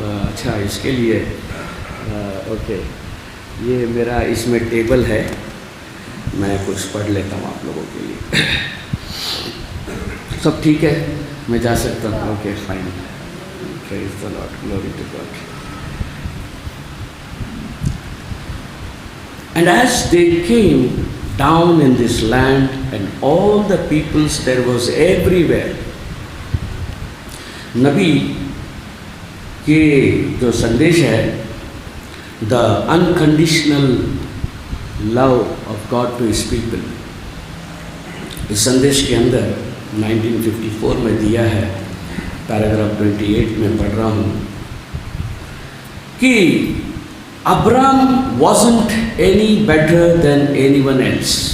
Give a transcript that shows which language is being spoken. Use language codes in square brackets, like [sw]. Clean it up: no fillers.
[hi] अच्छा इसके लिए ओके, ये मेरा इसमें टेबल है, मैं कुछ पढ़ लेता हूँ आप लोगों के लिए। सब ठीक है, मैं जा सकता हूँ? Okay fine. [en] Praise the Lord, glory to God. And as they came down in this land, and all the peoples there was everywhere. [hi] नबी के जो संदेश है, [en] the unconditional love of God to His people, [hi] इस संदेश के अंदर 1954 में दिया है, पैराग्राफ 28 में पढ़ रहा हूँ कि Abraham [en] wasn't any better than anyone else.